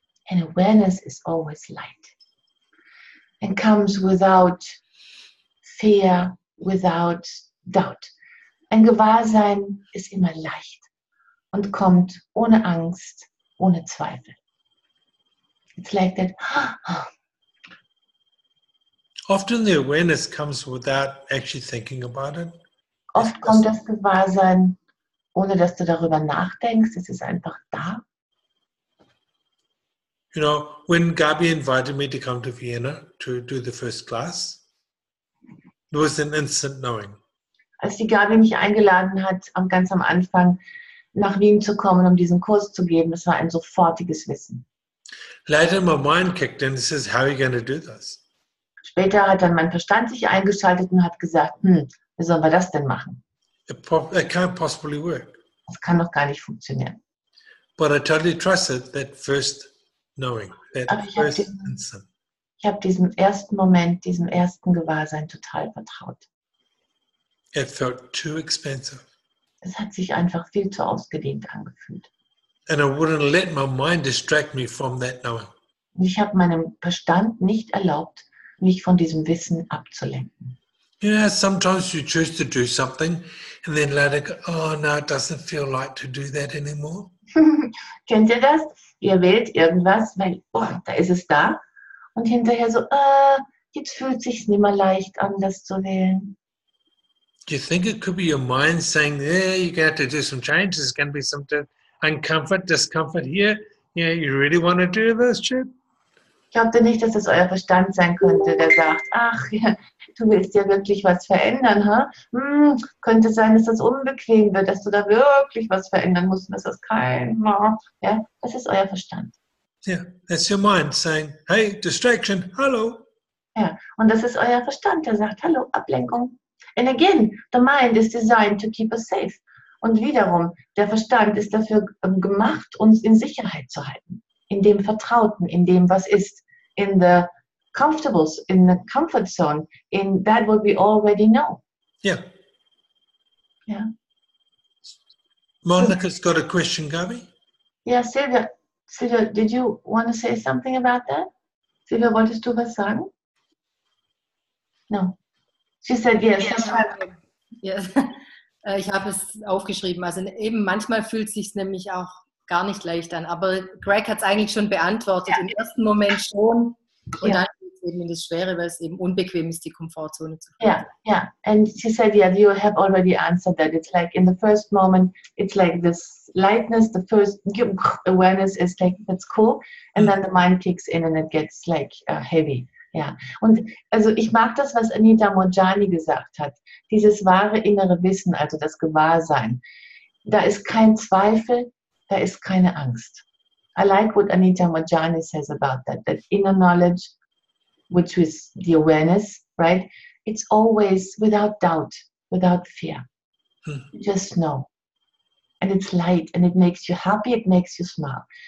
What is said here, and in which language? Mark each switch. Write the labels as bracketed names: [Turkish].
[English] And awareness is always light and comes without fear, without doubt. [German] Ein Gewahrsein ist immer leicht und kommt ohne Angst, ohne Zweifel. [English] It's like that. Often the awareness comes without actually thinking about it. [German] Oft kommt das Gewahrsein, ohne dass du darüber nachdenkst. Es ist einfach da. [English] You know, when Gabi invited me to come to Vienna to do the first class, there was an instant knowing. [German] Als die Gabi mich eingeladen hat, ganz am Anfang nach Wien zu kommen, um diesen Kurs zu geben, das war ein sofortiges Wissen. [English] Later my mind kicked in and says, how are you going to do this? [German] Später hat dann mein Verstand sich eingeschaltet und hat gesagt, wie sollen wir das denn machen? [English] It can't possibly work. [German] Das kann doch gar nicht funktionieren. [English] But I totally trusted that first knowing, that [German] Aber [English] first instant. [German] Ich habe diesem ersten Moment, diesem ersten Gewahrsein total vertraut. [English] It felt too expensive. [German] Es hat sich einfach viel zu ausgedehnt angefühlt. [English] And I wouldn't let my mind distract me from that knowing. [German] Und ich habe meinem Verstand nicht erlaubt, mich von diesem Wissen abzulenken. [English] You know, sometimes you choose to do something and then later go, oh no, it doesn't feel like to do that anymore. [German] Kennt ihr das? Ihr wählt irgendwas, weil, da ist es da. Und hinterher so, jetzt fühlt es sich nicht mehr leicht an, das zu wählen. [English] Do you think it could be your mind saying, yeah, you're going to have to do some changes, there's going to be some uncomfort, discomfort here, yeah, you really want to do this shit? [German] Glaubt ihr nicht, dass das euer Verstand sein könnte, der sagt, ach, ja, du willst ja wirklich was verändern, ha? Könnte sein, dass das unbequem wird, dass du da wirklich was verändern musst, und dass das kein, ja, das ist euer Verstand. [English] Yeah, that's your mind saying, hey, distraction, hello. [German] Ja, und das ist euer Verstand, der sagt, hallo, Ablenkung. [English] And again, the mind is designed to keep us safe. [German] Und wiederum, der Verstand ist dafür gemacht, uns in Sicherheit zu halten. In dem Vertrauten, in dem, was ist. [English] In the comfortable in the comfort zone in that what we already know. Yeah. Yeah. Monica's got a question, Gabi. Ja, Silvia, did you want to say something about that? [German] Silvia, wolltest du was sagen? [English] No. She said yes. Yes. [German] Ich habe es aufgeschrieben. Also eben manchmal fühlt es sich nämlich auch gar nicht leicht an. Aber Greg hat es eigentlich schon beantwortet. Im ersten Moment schon. Und dann geht es eben in das Schwere, weil es eben unbequem ist, die Komfortzone zu verlassen. [English] Yeah. And she said, yeah, you have already answered that. It's like in the first moment, it's like this lightness, the first awareness is like, that's cool. And then the mind kicks in and it gets like heavy. [German] Ja, und also ich mag das, was Anita Moorjani gesagt hat. Dieses wahre innere Wissen, also das Gewahrsein. Da ist kein Zweifel, da ist keine Angst. [English] I like what Anita Moorjani says about that inner knowledge, which is the awareness, right? It's always without doubt, without fear. You just know. And it's light and it makes you happy, it makes you smile.